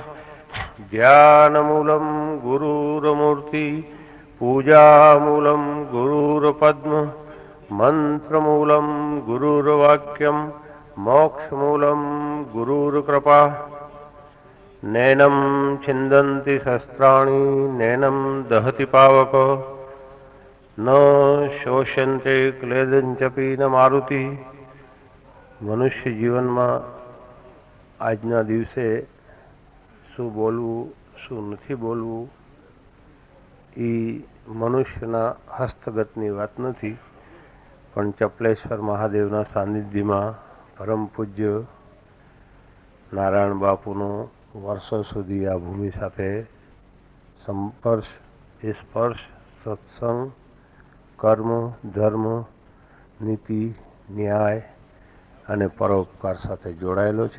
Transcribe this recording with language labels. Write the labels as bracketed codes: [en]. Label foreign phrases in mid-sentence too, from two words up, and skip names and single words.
[sa] ज्ञानमूलं गुरुर्मूर्ति पूजामूलं गुरुर्पद्म मंत्रमूलं गुरुर्वाक्यं मोक्षमूलं गुरुर्कृपा. नैनं छिन्दन्ति शस्त्राणि नैनं दहति पावक न शोष्यन्ते क्लेदञ्चपि न मारुति. [gu] मनुष्य जीवનમાં આજના દિવસે શું બોલવું શું નથી બોલવું એ મનુષ્યના હસ્તગતની વાત નથી, પણ ચપલેશ્વર મહાદેવના સાનિધ્યમાં પરમ પૂજ્ય નારાયણ બાપુનો વર્ષો સુધી આ ભૂમિ સાથે સંપર્શ, સ્પર્શ, સત્સંગ, કર્મ, ધર્મ, નીતિ, ન્યાય અને પરોપકાર સાથે જોડાયેલો છે.